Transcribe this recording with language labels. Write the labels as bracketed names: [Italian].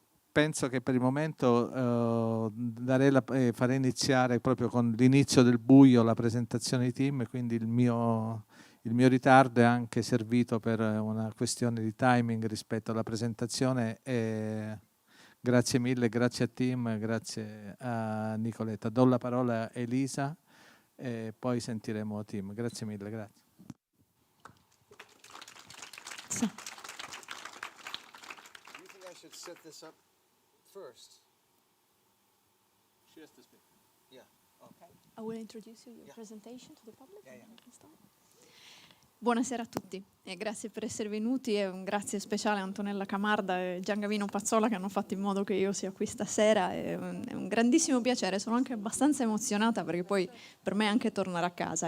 [Italian] Penso che per il momento farei iniziare proprio con l'inizio del buio la presentazione di Tim, quindi il mio ritardo è anche servito per una questione di timing rispetto alla presentazione. Grazie mille, grazie a Tim, grazie a Nicoletta. Do la parola a Elisa e poi sentiremo Tim. Grazie mille, grazie. [English] So. Do you think I should set this up first? She has to speak. Yeah. Okay. I will introduce your presentation to the public. Yeah. [Italian] Buonasera a tutti e grazie per essere venuti, e un grazie speciale a Antonella Camarda e Giangavino Pazzola che hanno fatto in modo che io sia qui stasera. È un grandissimo piacere, sono anche abbastanza emozionata perché poi per me è anche tornare a casa.